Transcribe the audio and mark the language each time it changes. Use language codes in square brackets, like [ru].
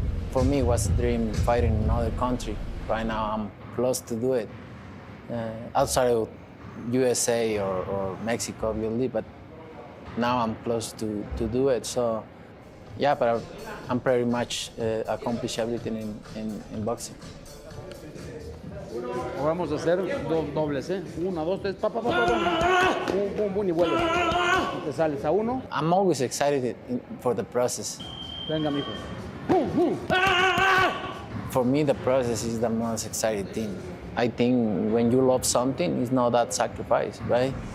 [en] For me, it was a dream fighting in another country. Right now, I'm close to do it. Outside of USA or Mexico, obviously, but now I'm close to do it. So yeah, but I'm pretty much accomplished everything in boxing. [es] Vamos a hacer dos dobles, ¿eh? 1, 2, 3, pa, pa, pa, pa, pa. Boom, boom, y vuelves. Y te sales a 1. [en] I'm always excited for the process. [es] Venga, mijo. Boom, boom. [en] For me, the process is the most exciting thing. I think when you love something, it's not that sacrifice, right?